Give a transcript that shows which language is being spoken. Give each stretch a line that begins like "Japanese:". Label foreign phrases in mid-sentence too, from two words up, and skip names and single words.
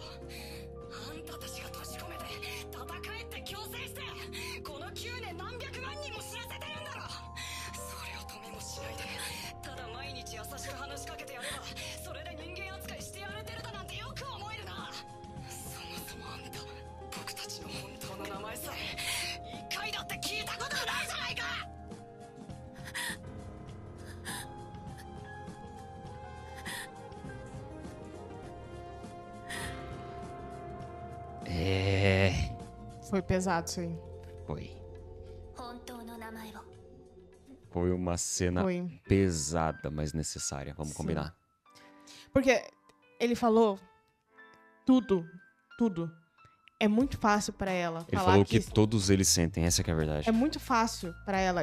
Japanese: あんたたちが閉じ込めて戦えって強制してこの9年何百万人も死なせてるんだろ。それを止めもしないでただ毎日優しく話しかけてやればそれで人間扱いしてやれてるだなんてよく思えるな。そもそもあんた、僕たちの本当の名前さえ一回だって聞いたことがないじゃないか。
Portuguese: Foi pesado isso aí. Foi.
Japanese: 本当の名前を。
Portuguese: Foi uma cena Foi. pesada, mas necessária. Vamos Sim. combinar. Porque ele falou tudo. É muito fácil pra ela Ele falar falou que todos eles sentem, essa que é a verdade. É muito fácil pra ela.